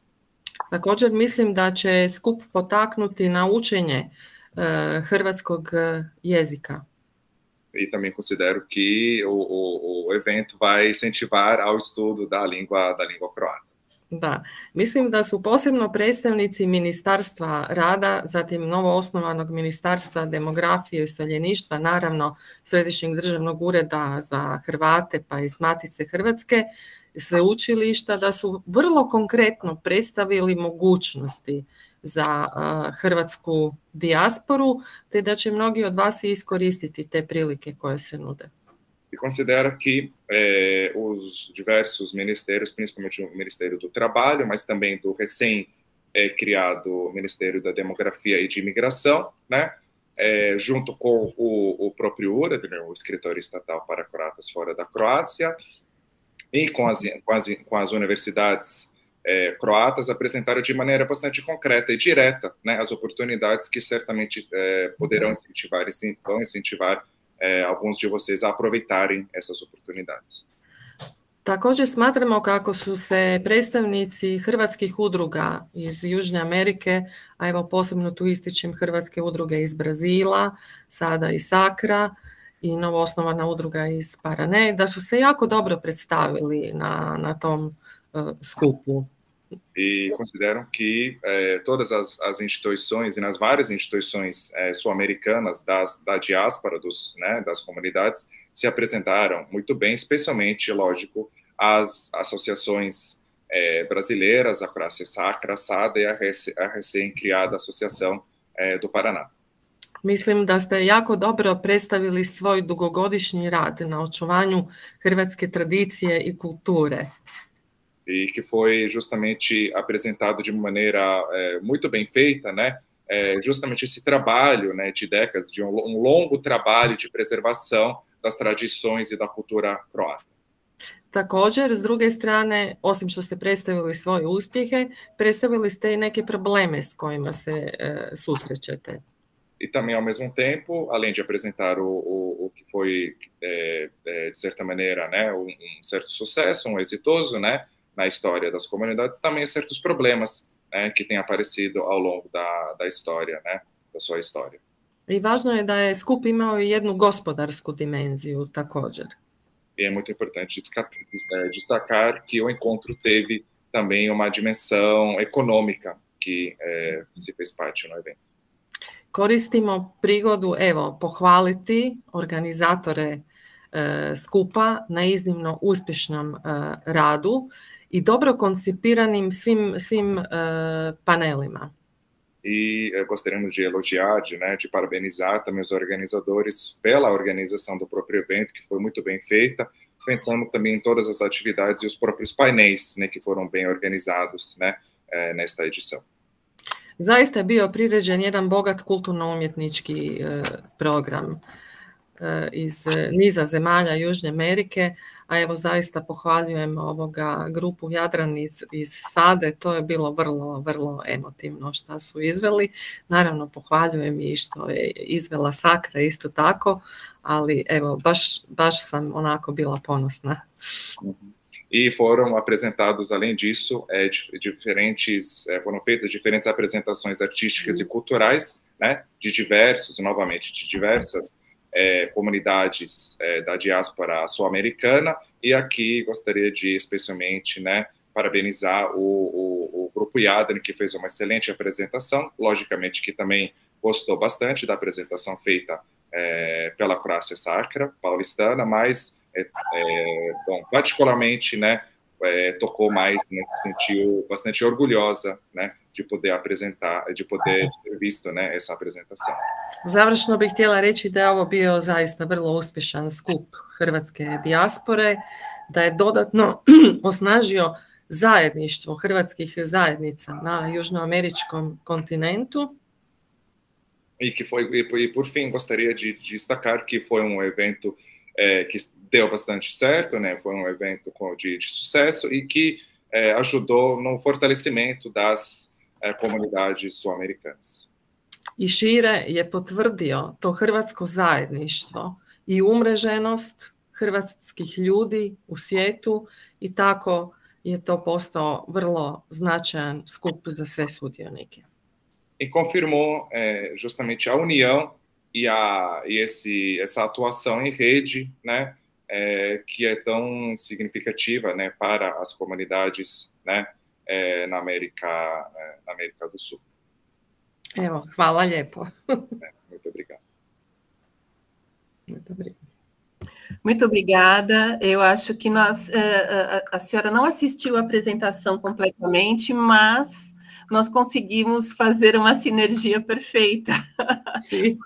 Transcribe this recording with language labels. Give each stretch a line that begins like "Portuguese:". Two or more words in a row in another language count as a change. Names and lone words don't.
Croatian: Također mislim da će skup potaknuti na učenje hrvatskog jezika.
Portuguese: E também considero que o evento vai incentivar ao estudo da língua croata.
Croatian: Da, mislim da su posebno predstavnici Ministarstva rada, zatim novoosnovanog Ministarstva demografije i useljeništva, naravno Središnjeg državnog ureda za Hrvate pa iz Matice Hrvatske, sveučilišta, da su vrlo konkretno predstavili mogućnosti za hrvatsku dijasporu, te da će mnogi od vas iskoristiti te prilike koje se nude.
Portuguese: E considero que os diversos ministérios, principalmente o Ministério do Trabalho, mas também do recém-criado Ministério da Demografia e de Imigração, né, junto com o próprio URAD, né, o Escritório Estatal para Croatas Fora da Croácia, e com as universidades croatas, apresentaram de maneira bastante concreta e direta, né, as oportunidades que certamente poderão incentivar e vão incentivar alguns de vocês a aproveitarem essas oportunidades.
Croatian: Također smatramo kako su se predstavnici hrvatskih udruga iz Južne Amerike, a evo posebno tu ističem hrvatske udruge iz Brazila, sada i Sakra i novoosnovana udruga iz Parane, da su se jako dobro predstavili na tom skupu.
Portuguese: E consideram que todas as instituições e nas várias instituições sul-americanas da diáspora, das comunidades, se apresentaram muito bem, especialmente, lógico, as associações brasileiras, a Croácia Sacra, a SADA e a recém-criada Associação do Paraná.
Croatian: Mislim da ste jako dobro predstavili svoj dugogodišnji rad na očuvanju hrvatske tradicije i kulture.
Portuguese: E que foi justamente apresentado de uma maneira muito bem feita, né? Justamente esse trabalho, né, de décadas, de um longo trabalho de preservação das tradições e da cultura croata.
Croatian: Također, s druge strane, osim što ste predstavili svoje uspjehe, predstavili ste i neke probleme s kojima se susrećete.
Portuguese: E também, ao mesmo tempo, além de apresentar o que foi, de certa maneira, né, certo sucesso, exitoso, né, na história das comunidades, também certos problemas, né, que têm aparecido ao longo da história, né, da sua história.
Croatian: I važno je da je skup imao i jednu gospodarsku dimenziju također.
Portuguese: E é muito importante destacar que o encontro teve também uma dimensão econômica que se fez parte no evento.
Croatian: Koristimo prigodu, evo, pohvaliti organizatore skupa na iznimno uspješnom radu i dobro koncipiranim svim panelima.
Portuguese: E gostaríamos de elogiar, de parabenizar também os organizadores pela organização do próprio evento, que foi muito bem feita, pensando também em todas as atividades e os próprios painéis, que foram bem organizados, nesta edição.
Croatian: Zaista je bio priređen jedan bogat kulturno-umjetnički program iz niza zemalja Južne Amerike, a evo zaista pohvaljujem grupu Jadran iz Sade, to je bilo vrlo, vrlo emotivno što su izveli. Naravno pohvaljujem i što je izvela Sakra isto tako, ali evo baš sam onako bila ponosna.
Portuguese: E foram apresentados, além disso, foram feitas diferentes apresentações artísticas e culturais, de diversas comunidades da diáspora sul-americana, e aqui gostaria de especialmente parabenizar o Grupo Jadran, que fez uma excelente apresentação, logicamente que também gostou bastante da apresentação feita pela Croácia Sacra paulistana, mas particularmente tocou mais, se sentiu bastante orgulhosa de poder apresentar, de poder ter visto essa apresentação.
Croatian: Završno bih htjela reći da je ovo bio zaista vrlo uspješan skup hrvatske dijaspore, da je dodatno osnažio zajedništvo hrvatskih zajednica na južnoameričkom kontinentu.
Portuguese: E por fim, gostaria de destacar que foi evento que deu bastante certo, foi evento de sucesso e que ajudou no fortalecimento das comunidades sul-americanas.
Croatian: I šire je potvrdio to hrvatsko zajedništvo i umreženost hrvatskih ljudi u svijetu i tako je to postao vrlo značajan skup za sve sudionike.
Portuguese: E confirmou justamente a união e essa atuação em rede, que é tão significativa, para as comunidades, na América do Sul.
Croatian: Evo, hvala lijepo.
Portuguese: Muito obrigado. Muito obrigada. Muito obrigada. Eu acho que a senhora não assistiu a apresentação completamente, mas nós conseguimos fazer uma sinergia perfeita. Sim.